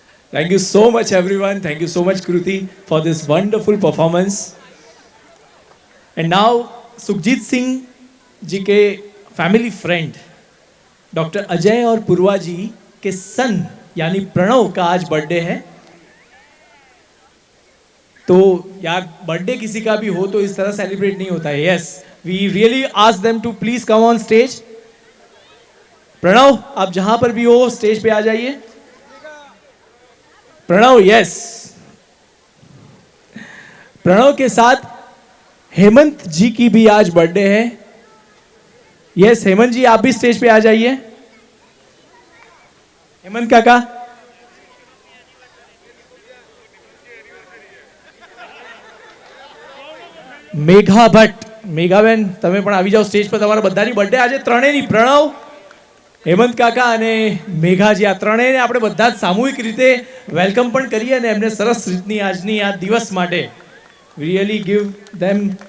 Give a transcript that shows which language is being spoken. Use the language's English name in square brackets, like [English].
[English] Thank you so much everyone. Thank you so much Kruti for this wonderful performance. And now [Hindi] Sukhjeet Singh ji के family friend doctor Ajay और पूर्वा जी के सन यानी प्रणव का आज birthday है। तो यार बर्थडे किसी का भी हो तो इस तरह सेलिब्रेट नहीं होता है। Yes, [English] We really ask them to please come on stage. [Hindi] Pranav, आप जहां पर भी हो स्टेज पे आ जाइए। प्रणव, यस। प्रणव के साथ हेमंत जी की भी आज बर्थडे है। यस, हेमंत जी आप भी स्टेज पे आ जाइए। [Gujarati] हेमंत काका, મેઘા ભટ્ટ, મેઘાબેન તમે પણ આવી જાઓ સ્ટેજ પર, તમારા બધાની બર્થડે આજે ત્રણેયની, પ્રણવ, હેમંત કાકા અને મેઘાજી, આ ત્રણેયને આપણે બધા જ સામૂહિક રીતે વેલકમ પણ કરીએ અને એમને સરસ રીતની આજની આ દિવસ માટે [English] really give them